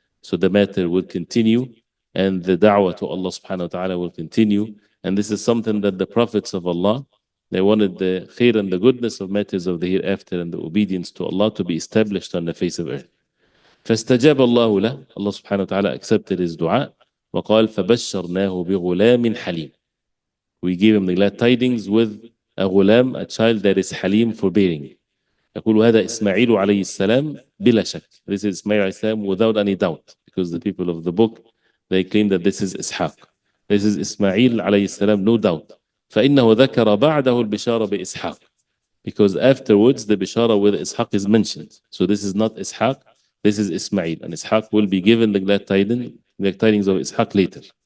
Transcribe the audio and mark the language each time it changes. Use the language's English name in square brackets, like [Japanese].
[English] So the matter will continue and the da'wah to Allah subhanahu wa ta'ala will continue. And this is something that the prophets of Allah, they wanted the khair and the goodness of matters of the hereafter and the obedience to Allah to be established on the face of earth. [Arabic] فاستجاب الله له. [English] Allah subhanahu wa ta'ala accepted his dua. [Arabic] وقال فبشرناه بغلام حليم. [English] We gave him the glad tidings with a ghulam, a child that is halim, forbearing. [Arabic] يقول هذا إسماعيل عليه السلام بلا شك. [English] This is Ismail عليه السلام without any doubt, because the people of the book, they claim that this is Ishaq. This is Ismail عليه السلام, no doubt. [Arabic] فإنه ذكر بعده البشارة بإسحاق, [English] because afterwards the bishara with Ishaq is mentioned. So this is not Ishaq, this is Ismail, and Ishaq will be given the glad tidings of Ishaq later.